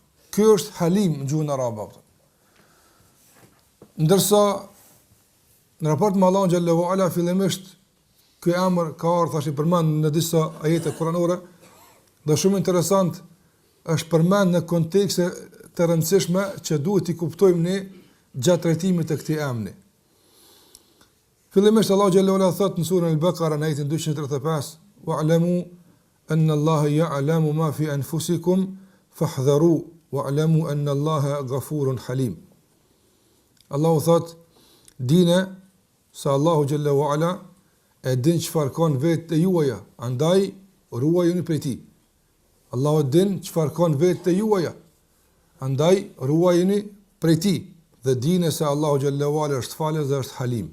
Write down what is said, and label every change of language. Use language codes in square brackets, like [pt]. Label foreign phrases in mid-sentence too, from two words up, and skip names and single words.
[sq] Ky është Halim në gjuhën arabe. Ndërsa në raport me Allahun [ar] جل وعلا [sq] fillimisht ky emër ka ardhur tash i përmend në disa ajete kuranore dhe shumë interesant është përmend në kontekste të rëndësishme që duhet t'i kuptojmë ne gjatë trajtimit të këtij emri. Fillimisht Allahu [ar] جل وعلا [sq] thot në surën Al-Baqara në ajetin 235: [ar] "واعلموا أن الله يعلم ما في أنفسكم فاحذروه واعلموا أن الله غفور حليم." [sq] Allahu thot, dini se Allahu [ar] جل وعلا [sq] e din çfarë kanë vetë e juaja, andaj ruajuni prej tij. Allahu din çfarë kanë vetë e juaja, andaj ruajuni prej tij dhe dini se Allahu [ar] جل وعلا [sq] është falës dhe është Halim.